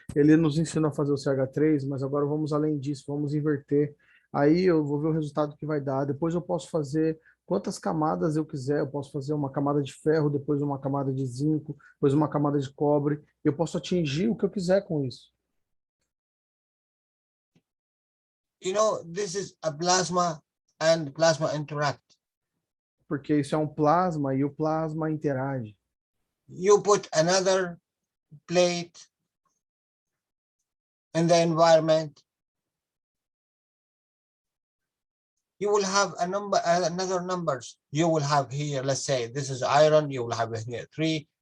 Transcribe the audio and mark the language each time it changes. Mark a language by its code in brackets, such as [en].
[pt] Ele nos ensina a fazer o CH3, mas agora vamos além disso, vamos inverter. Aí eu vou ver o resultado que vai dar. Depois eu posso fazer quantas camadas eu quiser. Eu posso fazer uma camada de ferro, depois uma camada de zinco, depois uma camada de cobre. Eu posso atingir o que eu quiser com isso. [en] You know, this is a plasma and plasma interact. [pt] Porque isso é um plasma e o plasma interage. [en] You put another plate in the environment, you will have a number, another numbers. You will have here, let's say this is iron, you will have here 3.